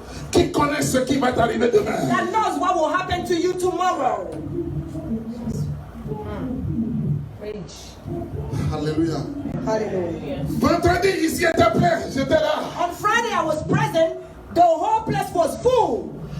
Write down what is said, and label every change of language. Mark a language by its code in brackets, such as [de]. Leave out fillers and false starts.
[fr] qui connaît ce qui va t'arriver demain. [en] that knows what will happen to you tomorrow. [fr] Alléluia. [en] Hallelujah. [fr] Vendredi, ici était plein, j'étais là. [en] On Friday, I was present. The whole place was full.